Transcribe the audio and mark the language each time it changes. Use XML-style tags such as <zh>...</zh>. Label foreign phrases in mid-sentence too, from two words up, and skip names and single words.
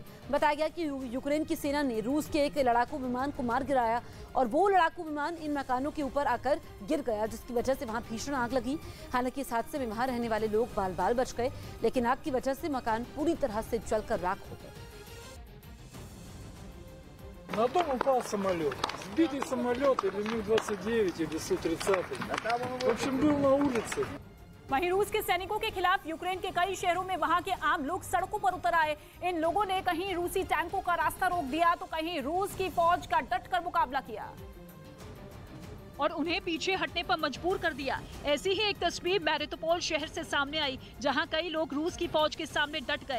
<hi>बताया गया कि यूक्रेन की सेना ने रूस के एक लड़ाकू विमान को मार गिराया और वो लड़ाकू विमान इन मकानों के ऊपर आकर गिर गया, जिसकी वजह से वहां भीषण आग लगी। हालांकि इस हादसे में वहां रहने वाले लोग बाल बाल बच गए, लेकिन आग की वजह से मकान पूरी तरह से जलकर राख हो गए।</hi> <ru>На дом упал самолет. Сбитый самолет или Миг-29 или Су-30. В общем, был на улице.</ru> <hi>वहीं रूस के सैनिकों के खिलाफ यूक्रेन के कई शहरों में वहां के आम लोग सड़कों पर उतर आए। इन लोगों ने कहीं रूसी टैंकों का रास्ता रोक दिया तो कहीं रूस की फौज का डटकर मुकाबला किया और उन्हें पीछे हटने पर मजबूर कर दिया। ऐसी ही एक तस्वीर मैरियुपोल शहर से सामने आई, जहां कई लोग रूस की फौज के सामने डट गए।</hi>